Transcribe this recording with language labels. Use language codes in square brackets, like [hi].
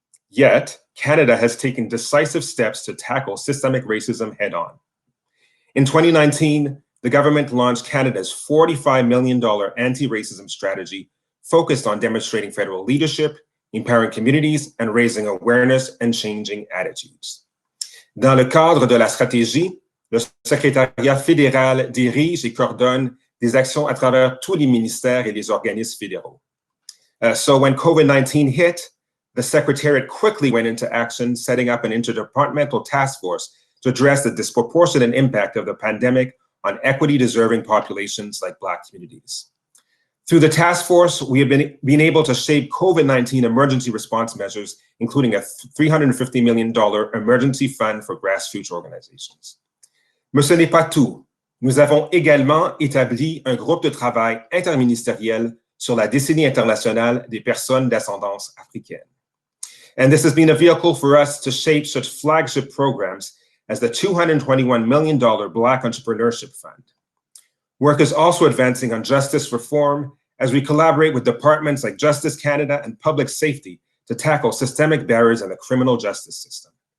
[en] Yet, Canada has taken decisive steps to tackle systemic racism head-on. In 2019, the government launched Canada's $45 million anti-racism strategy focused on demonstrating federal leadership, empowering communities, and raising awareness and changing attitudes. [fr] Dans le cadre de la stratégie, le secrétariat fédéral dirige et coordonne des actions à travers tous les ministères et les organismes fédéraux. [en] So when COVID-19 hit, the Secretariat quickly went into action, setting up an interdepartmental task force to address the disproportionate impact of the pandemic on equity-deserving populations like Black communities. Through the task force, we have been able to shape COVID-19 emergency response measures, including a $350 million emergency fund for grassroots organizations. [fr] Mais ce n'est pas tout. Nous avons également établi un groupe de travail interministériel sur la décennie internationale des personnes d'ascendance africaine. [en] And this has been a vehicle for us to shape such flagship programs as the $221 million Black Entrepreneurship Fund. Work is also advancing on justice reform as we collaborate with departments like Justice Canada and Public Safety to tackle systemic barriers in the criminal justice system.